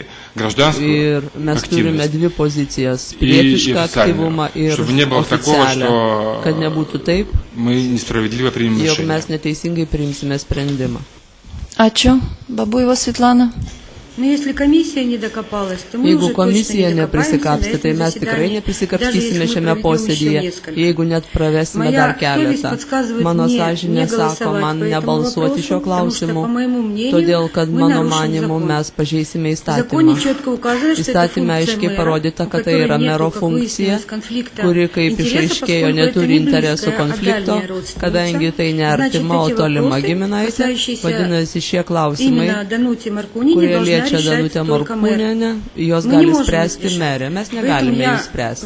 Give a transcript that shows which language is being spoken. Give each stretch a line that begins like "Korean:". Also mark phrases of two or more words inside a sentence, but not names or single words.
Russian: Гражданскую активность и официальную. Чтобы не было такого, что мы несправедливо примем решение. А что? Бабуева Светлана? Но если комиссия не докопалась, то мы уже комиссия не присикапся,
Lithuanian: tai mes tikrai neprisikapstysime šiame posėdyje, jeigu net pravesime dar keletą. Mano sąžinė sako man nebalsuoti šio klausimu, todėl kad mano manimu mes pažeisime įstatymą. Įstatymė aiškiai parodyta, kad tai yra mero funkcija, kuri kaip išaiškėjo neturi interesų konflikto, kadangi tai ne artima, o tolima giminaitė, vadinasi šie klausimai, kurie liečia Danutę Morkūnienę, jos gali spręsti merė, mes negalime jį spręsti.